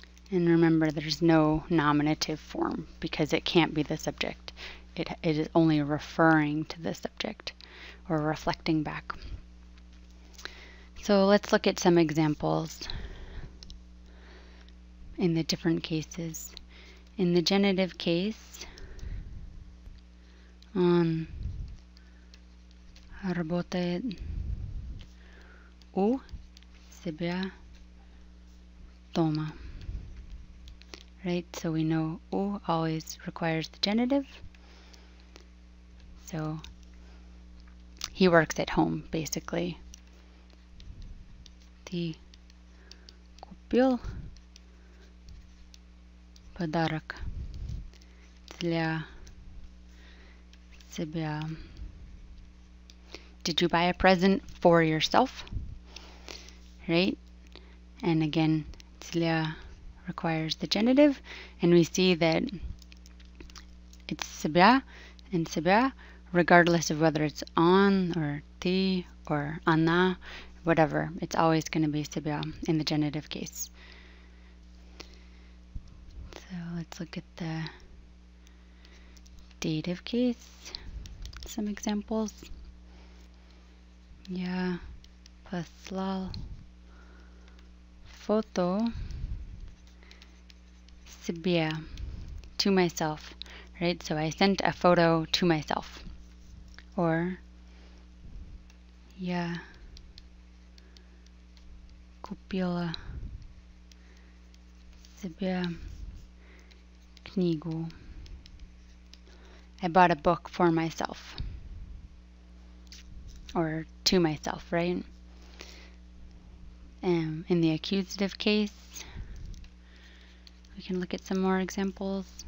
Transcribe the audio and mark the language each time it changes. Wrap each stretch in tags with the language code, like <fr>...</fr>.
<en>And remember, there's no nominative form because it can't be the subject. It is only referring to the subject or reflecting back. So let's look at some examples in the different cases. In the genitive case,</en> <ru>он работает у себя дома.</ru> <en>Right? So we know у always requires the genitive. So he works at home, basically.</en> <ru>Ты купил подарок для себя.</ru> <en>Did you buy a present for yourself? Right? And again, для requires the genitive, and we see that it's Cebя and Cебя, regardless of whether it's on or ты or она, whatever. It's always going to be Cebя in the genitive case. So let's look at the dative case. Some examples.</en> <ru>Я послал фото себе,</ru> <en>to myself, right? So I sent a photo to myself. Or</en> <ru>я купила себе книгу.</ru> <en>I bought a book for myself. Or to myself, right? In the accusative case, we can look at some more examples.</en>